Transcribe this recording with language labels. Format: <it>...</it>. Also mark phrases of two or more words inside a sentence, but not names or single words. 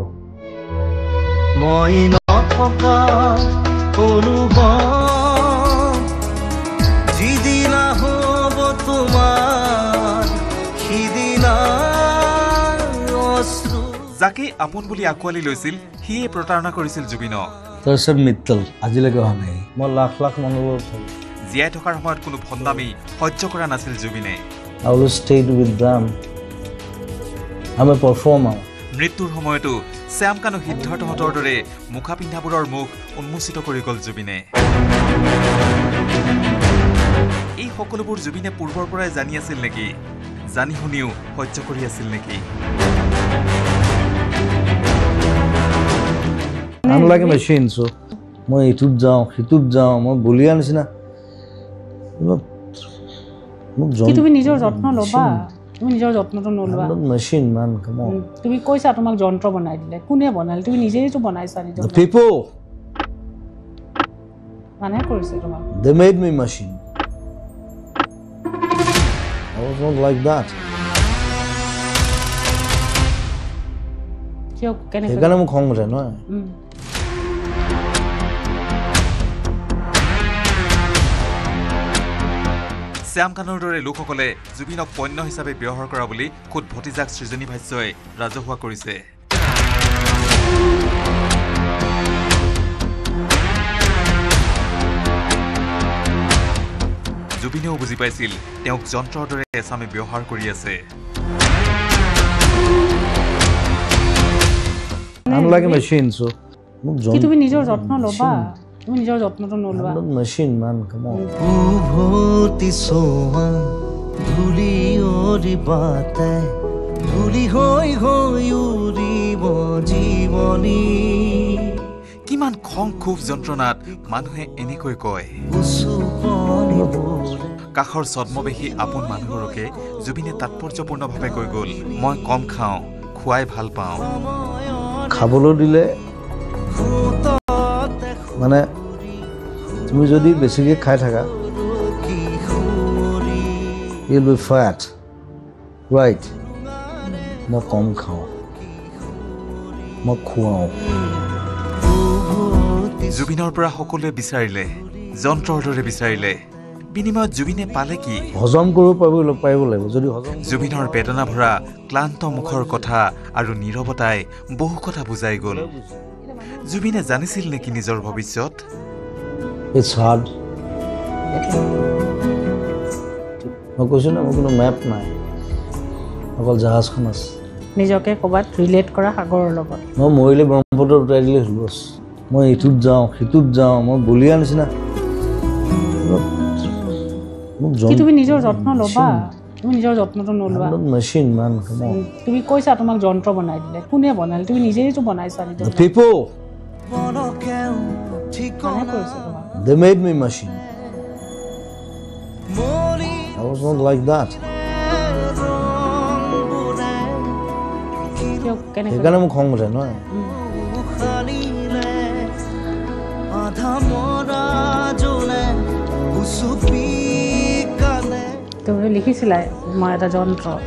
<as>মই নথকাৰ অনুভৱ যিদিনা হ'ব তোমাৰ সিদিনা অশ্ৰু। যাকে আপোন বুলি আঁকোৱালি লৈছিল সিয়ে প্ৰতাৰণা কৰিছিল জুবিনক। তাৰপিছত মিত্তল আজিলৈকে অহা নাই। মই লাখ লাখ মানুহৰ জীয়াই থকাৰ সময়ত কোনো ভণ্ডামি সহ্য কৰা নাছিল জুবিনে।</as> <en>I will stay with them. I'm a performer.</en> <as>মৃত্যুৰ সময়তো শ্যাম কানু সিদ্ধাৰ্থহঁতৰ দৰে মুখা পিন্ধাবোৰৰ মুখ উন্মোচিত কৰি গ'ল জুবিনে। এই সকলোবোৰ জুবিনে পূৰ্বৰ পৰাই জানি আছিল নেকি? জানি শুনিও সহ্য কৰি আছিল নেকি?</as> <en>I'm like a machine, so</en> <as>মই ইটোত যাওঁ সিটোত যাওঁ, মই বলিয়া নিচিনা। তুমি নিজৰ যত্ন ল'বা, তুমি নিজৰ যত্নটো নলোৱা।</as> <en>machine man, come on.</en> <as>তুমি কৈছা তোমাক যন্ত্ৰ বনাই দিলে, কোনে বনালে? তুমি নিজেইতো বনাইছা নিজৰ।</as> <en>The people.</en> <as>মানে কৰিছে তোমাক।</as> <en>They made me machine. I was not like that.</en> <as>কিয় কেনেকৈ? সেইকাৰণে মোক খং উঠে নহয়। শ্যাম কানুৰ দৰে লোকসকলে জুবিনক পণ্য হিচাপে ব্যৱহাৰ কৰা বুলি খুদ ভতিজাক সৃজনী ভাষ্যই ৰাজহুৱা কৰিছে। জুবিনেও বুজি পাইছিল তেওঁক যন্ত্ৰৰ দৰে এচামে ব্যৱহাৰ কৰি আছে।</as> <en>I'm like a machine, so</en> <as>তুমি নিজৰ যত্ন ল'বা, তুমি নিজৰ যত্নটো নলোৱা।</as> <en>machine man, come on.</en> <as>উভতি সোৱা ধূলি অৰিবাতে ধূলি হৈ হৈ উৰিব জীৱনী। কিমান খং ক্ষোভ যন্ত্ৰণাত মানুহে এনেকৈ কয়। কাষৰ ছদ্মবেশী আপোন মানুহবোৰকে জুবিনে তাৎপৰ্যপূৰ্ণভাৱে কৈ গ'ল, মই কম খাওঁ, খুৱাই ভাল পাওঁ। খাবলৈ দিলে মানে তুমি যদি বেছিকৈ খাই থাকা</as> <en>you'll be fat, right?</en> <as>মই কম খাওঁ। মই খুৱাওঁ। জুবিনৰ পৰা সকলোৱে বিচাৰিলে, যন্ত্ৰৰ দৰে বিচাৰিলে, বিনিময়ত জুবিনে পালে কি? হজম কৰিব পাৰিব লাগিব। যদি জুবিনৰ বেদনা ভৰা ক্লান্ত মুখৰ কথা আৰু নীৰৱতাই বহু কথা বুজাই গ'ল। জুবিনে জানিছিল নেকি নিজৰ ভৱিষ্যত?</as> <en>It's hard.</en> <as>মই কৈছোঁ না, মোৰ কোনো মেপ নাই, অকল জাহাজখন আছে। নিজকে ক'ৰবাত ৰিলেট কৰা সাগৰৰ লগত। মই মৰিলে ব্ৰহ্মপুত্ৰত উঠাই দিলে হ'ল বছ। মই ইটোত যাওঁ, সিটোত যাওঁ, মই বলিয়া নিচিনা। তুমি নিজৰ যত্ন ল'বা, তুমি নিজৰ যত্নটো নলোৱা।</as> <en>machine man,</en> <as>তুমি কৈছা তোমাক যন্ত্ৰ বনাই দিলে, কোনে বনালে? তুমি নিজেইতো বনাইছা।</as> <en>People, they made me machine. I was not like that.</en> <as>সেইকাৰণে মোক খং উঠে নহয়। তুমি লিখিছিলা মই এটা যন্ত্ৰ</as>